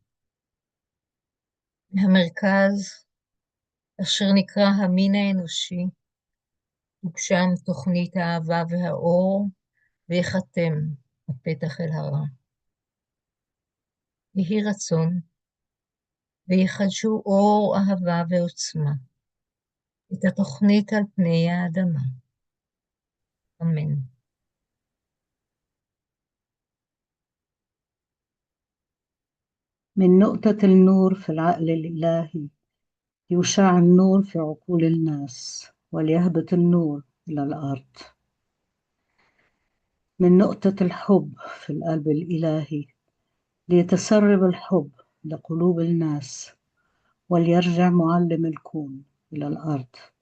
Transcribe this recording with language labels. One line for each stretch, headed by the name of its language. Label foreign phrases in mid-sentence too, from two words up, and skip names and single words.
Hebrew: מהמרכז, אשר נקרא המין האנושי, תוגשם תוכנית האהבה והאור, ויחתם הפתח אל הרע. יהי רצון, ויחדשו אור אהבה ועוצמה, את התוכנית על פני האדמה. אמן.
Arabic: من نقطة النور في العقل الإلهي يشع النور في عقول الناس وليهبط النور إلى الأرض. من نقطة الحب في القلب الإلهي ليتسرب الحب لقلوب الناس وليرجع معلم الكون إلى الأرض.